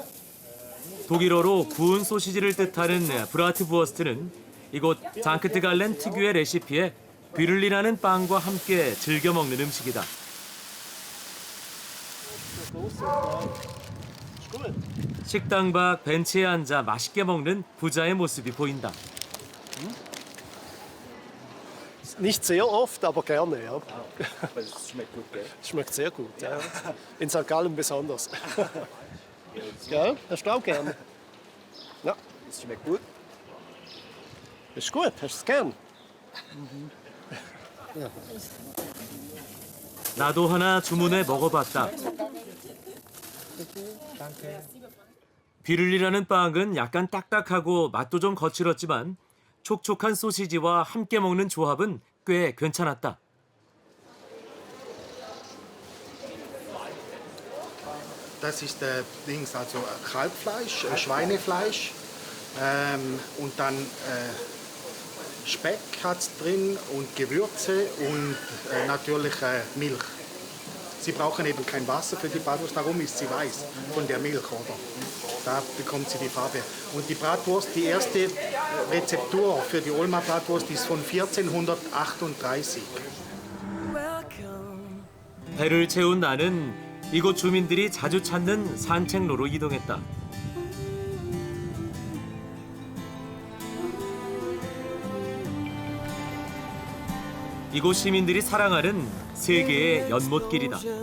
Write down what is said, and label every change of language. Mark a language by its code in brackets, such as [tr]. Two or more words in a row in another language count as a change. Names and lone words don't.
[ko] 독일어로 구운 소시지를 뜻하는 브라트부어스트는 이곳 장크트 갈렌 특유의 레시피에 비를리라는 빵과 함께 즐겨 먹는 음식이다. 식당 밖 벤치에 앉아 맛있게 먹는 부자의 모습이 보인다. [de] Nicht sehr oft, aber gerne, ja. Aber es schmeckt gut, gell? Schmeckt sehr gut, ja. In St. Gallen besonders. Gell? Hast du auch gerne? Ja. Es schmeckt gut. Ist gut, hast du es gern? [ko] 나도 하나 주문해 먹어봤다. 비를리라는 빵은 약간 딱딱하고 맛도 좀 거칠었지만 촉촉한 소시지와 함께 먹는 조합은 꽤 괜찮았다. [de] Das ist Dings, also Kalbfleisch, Schweinefleisch und dann Speck hat's drin und Gewürze und natürlich Milch. Sie brauchen eben kein Wasser für die Bratwurst, darum ist sie weiß von der Milch, oder? Da bekommt sie die Farbe. Und die Bratwurst, die erste Rezeptur für die Olmer Bratwurst ist von 1438. [ko] 배를 채운 나는 이곳 주민들이 자주 찾는 산책로로 이동했다. 이곳 시민들이 사랑하는 세계의 연못길이다.